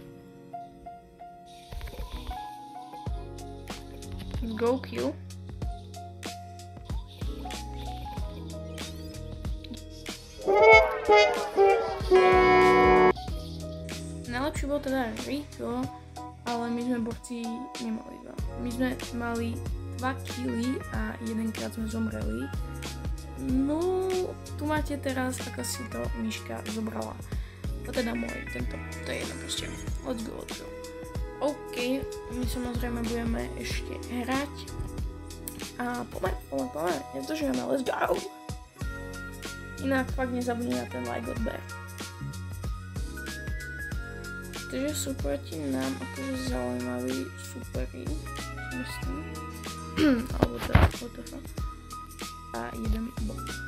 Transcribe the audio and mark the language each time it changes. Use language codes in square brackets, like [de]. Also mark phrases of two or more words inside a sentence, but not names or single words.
[en] Let's go Q. [sk] Najlepšie bol teda Rico, ale my sme borci nemali veľa. My sme mali 2 killy a jedenkrát sme zomreli. No, tu máte teraz, ako si to Miška zobrala. A teda môj, tento, to je jedno proste. [en] Let's go. OK, [sk] my samozrejme budeme ešte hrať. A poďme, nezdržujeme, [en] let's go! [sk] Inak fakt nezabudni na ten like odber. Takže sú proti nám akože zaujímaví superi, myslím. Alebo teda toto. A jeden bot.